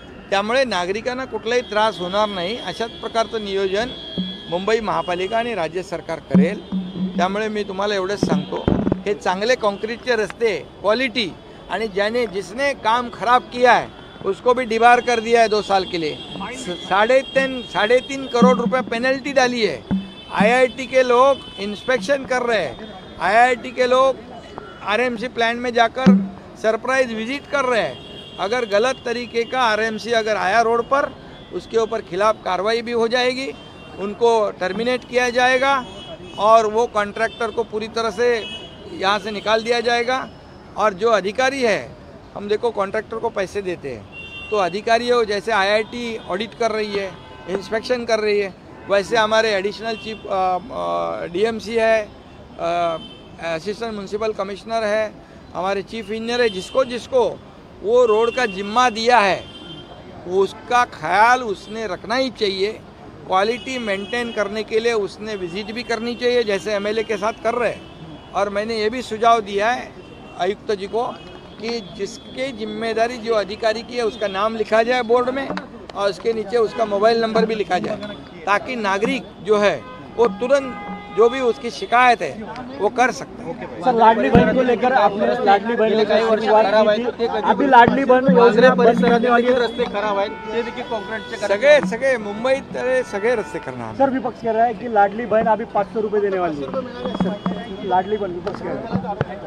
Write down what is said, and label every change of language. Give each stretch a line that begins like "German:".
Marathi: त्यामुळे नागरिकांना कुठलाही त्रास होणार नाही अशाच प्रकारचं नियोजन मुंबई महापालिका आणि राज्य सरकार करेल. त्यामुळे मी तुम्हाला एवढंच सांगतो, हे चांगले कॉन्क्रीटचे रस्ते, क्वालिटी, आणि
Hindi: जिसने काम खराब किया है उसको भी डिबार कर दिया है 2 साल के लिए. 3.5 करोड़ रुपए पेनल्टी डाली है. IIT के लोग इंस्पेक्शन कर रहे हैं. IIT के लोग RMC प्लांट में जाकर सरप्राइज विजिट कर रहे हैं. अगर गलत तरीके का RMC अगर आया रोड पर, उसके ऊपर खिलाफ कार्रवाई भी हो जाएगी, उनको टर्मिनेट किया जाएगा, और वो कॉन्ट्रैक्टर को पूरी तरह से यहाँ से निकाल दिया जाएगा. और जो अधिकारी है, हम देखो कॉन्ट्रैक्टर को पैसे देते हैं, तो अधिकारियों जैसे IIT ऑडिट कर रही है, इंस्पेक्शन कर रही है, वैसे हमारे एडिशनल चीफ DMC है, असिस्टेंट म्यूनसिपल कमिश्नर है, हमारे चीफ इंजीनियर है, जिसको जिसको वो रोड का जिम्मा दिया है उसका ख्याल उसने रखना ही चाहिए। क्वालिटी मेंटेन करने के लिए उसने विजिट भी करनी चाहिए जैसे MLA के साथ कर रहे हैं। और मैंने ये भी सुझाव दिया है आयुक्त जी को कि जिसकी जिम्मेदारी जो अधिकारी की है उसका नाम लिखा जाए बोर्ड में और उसके नीचे उसका मोबाइल नंबर भी लिखा जाए, ताकि नागरिक जो है वो तुरंत जो भी उसकी शिकायत है वो कर सकते हैं। सर, लाडली बहन को लेकर आपने लाडली बहन
Marathi: गेले काही वर्ष खराब आहे,
Hindi: अभी लाडली बहन योजना
Marathi: परिसरातील रस्ते खराब आहेत ते देखील काँक्रीटचे सगळे मुंबईत सगळे रस्ते करणार।
Hindi: सर, विपक्ष कह रहा है कि लाडली बहन अभी 500 रुपए देने वाली है। लाडली बहन विपक्ष कह रहा है।